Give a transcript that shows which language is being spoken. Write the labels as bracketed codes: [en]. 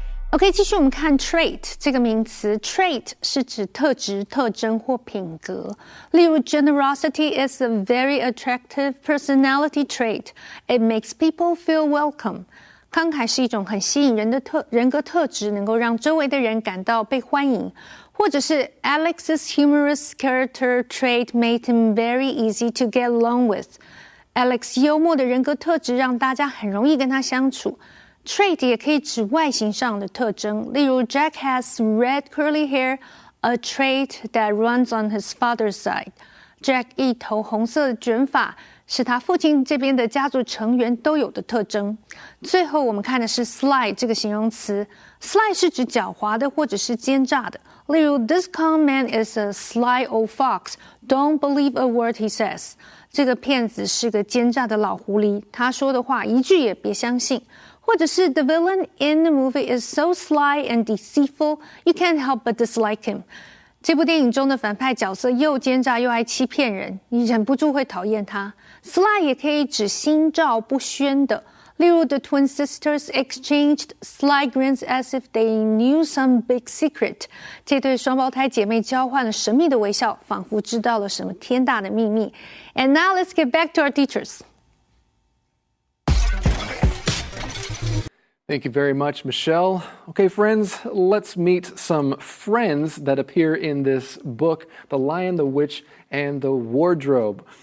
[zh] OK， 继续我们看 trait 这个名词 ，trait 是指特质、特征或品格。例如 [en] ，generosity is a very attractive personality trait. It makes people feel welcome. [zh] 慷慨是一种很吸引人的人格特质，能够让周围的人感到被欢迎。或者是 [en] Alex's humorous character trait made him very easy to get along with. [zh] Alex 幽默的人格特质让大家很容易跟他相处。 [en] Trait [zh] 也可以指外形上的特征，例如 [en] Jack has red curly hair, a trait that runs on his father's side. [zh] Jack 一头红色的卷发是他父亲这边的家族成员都有的特征。最后我们看的是 sly 这个形容词 ，sly 是指狡猾的或者是奸诈的。例如 [en] ，This con man is a sly old fox. Don't believe a word he says. [zh] 这个骗子是个奸诈的老狐狸，他说的话一句也别相信。或者是 [en] The villain in the movie is so sly and deceitful, you can't help but dislike him. [zh] 这部电影中的反派角色又奸诈又爱欺骗人，你忍不住会讨厌他。 [en] Sly [zh] 也可以指心照不宣的，例如 [en] The twin sisters exchanged sly grins as if they knew some big secret. [zh] 这对双胞胎姐妹交换了神秘的微笑，仿佛知道了什么天大的秘密。 [en] And now let's get back to our teachers. Thank you very much, Michelle. Okay, friends, let's meet some friends that appear in this book, The Lion, the Witch, and the Wardrobe.